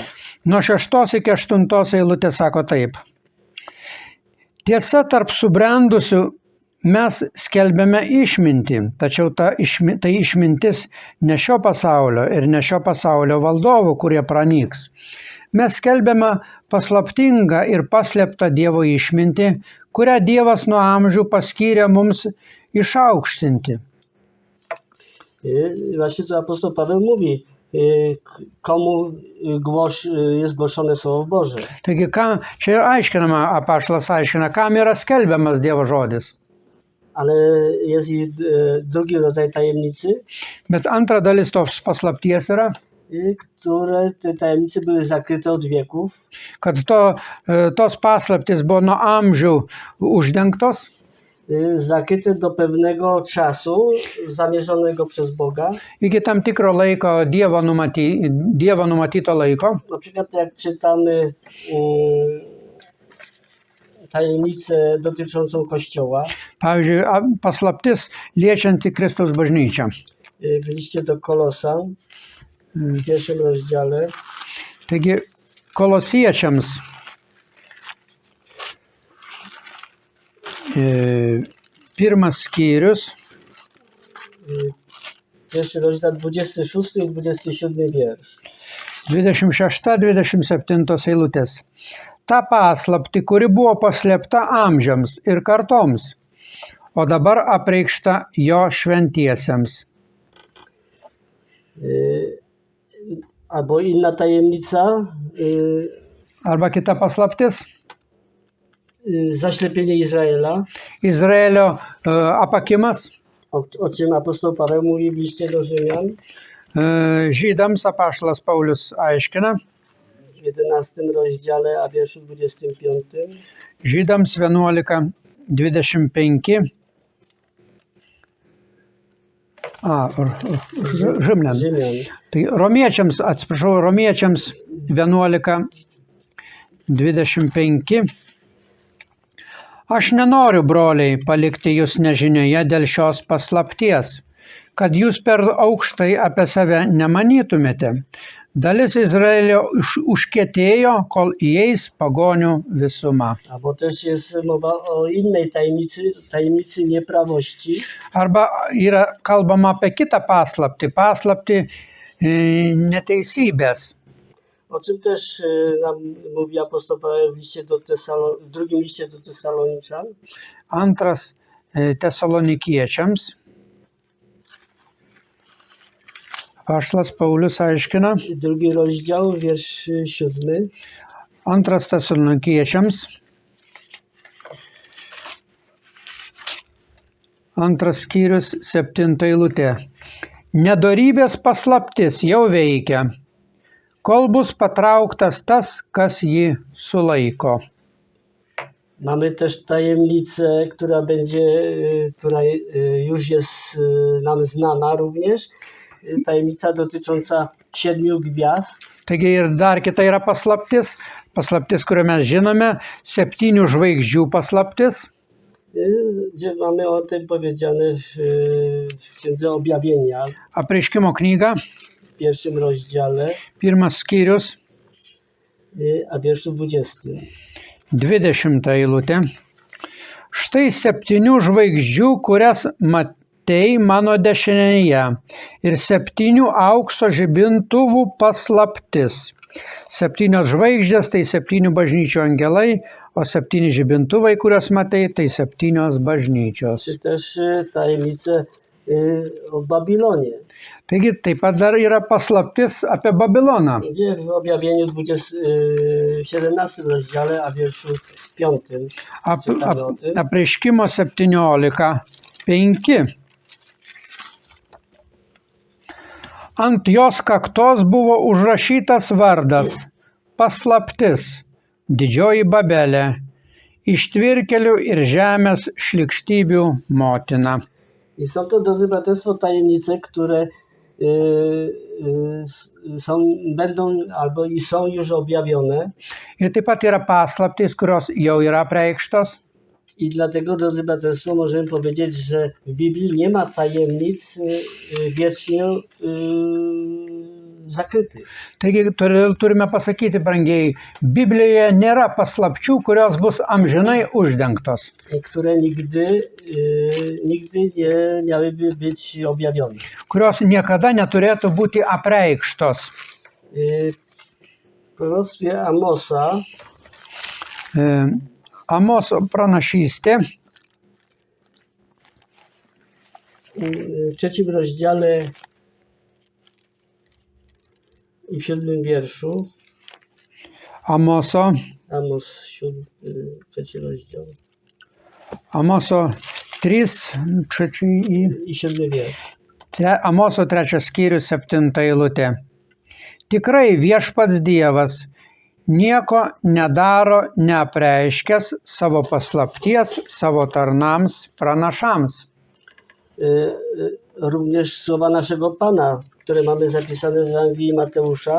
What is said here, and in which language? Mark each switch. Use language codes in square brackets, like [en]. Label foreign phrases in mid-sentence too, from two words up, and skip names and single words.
[lt] nuo 6 iki 8 eilutės sako taip. Tiesa, tarp subrendusių mes skelbiame išmintį, tačiau tai išmintis ne šio pasaulio ir ne šio pasaulio valdovų, kurie pranyks. Mes skelbiame paslaptingą ir paslėptą Dievo išmintį, kurią Dievas nuo amžių paskyrė mums išaukštinti. [pl] Właśnie co apostoł Paweł mówi, komu jest głoszone Słowo Boże. [lt] Taigi, čia ir aiškinama, apaštalas aiškina, kam yra skelbiamas Dievo žodis. [pl] Ale jest i drugi rodzaj tajemnicy, [lt] Bet antra dalis tos paslapties yra, [pl] które te tajemnice były zakryte od wieków, [lt] kad tos paslaptys buvo nuo amžių uždengtos, [pl] zakryte do pewnego czasu zamierzonego przez Boga. [lt] iki tam tikro laiko Dievo numatyto laiko. [pl] Na przykład jak czytamy tajemnicę dotyczącą Kościoła [lt] Pavyzdžiui, paslaptis liečianti Kristaus bažnyčią. [pl] w liście do Kolosan w pierwszym rozdziale, [lt] Taigi, Kolosiečiams 1 skyrius, [pl] pierwszy rozdział 26 i 27 wiersz. [lt] 26-27 eilutės. Ta paslapti, kuri buvo paslėpta amžiams ir kartoms, o dabar apreikšta Jo šventiesiems. [pl] Albo inna tajemnica, [lt] Arba kita paslaptis, [pl] zaślepienie Izraela, [lt] Izraelio apakimas, [pl] o czym apostoł Paweł mówi w liście do Rzymian [lt] žydams apaštalas Paulius aiškina, [pl] w 11 rozdziale, a wierszu 25. [lt] žydams 11:25, Rzymlian. [pl] Rzymian. [lt] Tai romiečiams, atsiprašau, romiečiams 11:25. Aš nenoriu, broliai, palikti jūs nežinioje dėl šios paslapties, kad jūs per aukštai apie save nemanytumėte. Dalis Izraelio užkietėjo, kol įeis pagonių visuma. [pl] Albo też jest mowa o innej tajemnicy nieprawości. [lt] Arba yra kalbama apie kitą paslaptį neteisybės. [pl] O czym też nam mówi apostoł Paweł w drugim liście do Tesaloniczan. [lt] Antras Tesalonikiečiams. Apaštalas Paulius aiškina. [pl] Drugi rozdział, wiersz 7. [lt] Antras Tesalonikiečiams. Antras skyrius 7 eilutė. Nedorybės paslaptis jau veikia, kol bus patrauktas tas, kas jį sulaiko. [pl] Mamy też tajemnicę, która już jest nam znana również. Tajemnica dotycząca 7 gwiazd. [lt] Taigi ir dar kita yra paslaptis, kurią mes žinome, 7 žvaigždžių paslaptis. [pl] Gdzie mamy o tym powiedziane w Księdze Objawienia. [lt] Apreiškimo knyga, [pl] W pierwszym rozdziale, [lt] 1 skyrius, [pl] a wierszu 20. [lt] 20 eilutė. Štai 7 žvaigždžių, kurias matei mano dešinėje, ir 7 aukso žibintuvų paslaptis. 7 žvaigždės tai 7 bažnyčių angelai, o 7 žibintuvai, kuriuos matei, tai 7 bažnyčios. [pl] Czy też tajemnicę o Babilonie. [lt] Taigi taip pat dar yra paslaptis apie Babiloną. [pl] Gdzie w Objawieniu 17 rozdziale, a wierszu 5. czytamy o tym. [lt] Apreiškimo 17:5. Ant jos kaktos buvo užrašytas vardas – paslaptis, didžioji Babelė, ištvirkelių ir žemės šlykštybių motina. [pl] I są to, drodzy braterstwo, tajemnice, które będą albo i są już objawione. [lt] Ir taip pat yra paslaptys, kurios jau yra apreikštos. [pl] I dlatego, drodzy braterstwo, możemy powiedzieć, że w Biblii nie ma tajemnic wiecznie zakrytych. [lt] Taigi turime pasakyti, brangiai, Biblijoje nėra paslapčių, kurios bus amžinai uždengtos. [pl] Które nigdy nie miałyby być objawione. [lt] Kurios niekada neturėtų būti apreikštos. [pl] W proroctwie Amosa, [lt] Amoso pranašystė, [pl] w 3 rozdziale i w 7 wierszu. [lt] Amoso, [pl] Amos 3 rozdział. [lt] Amoso 3, 3 [pl] I 7 wiersz. [lt] Amoso 3 skyrius 7 eilutė. Tikrai viešpats Dievas nieko nedaro neapreiškęs savo paslapties savo tarnams pranašams. [pl] Również słowa naszego Pana, które mamy zapisane w Ewangelii Mateusza.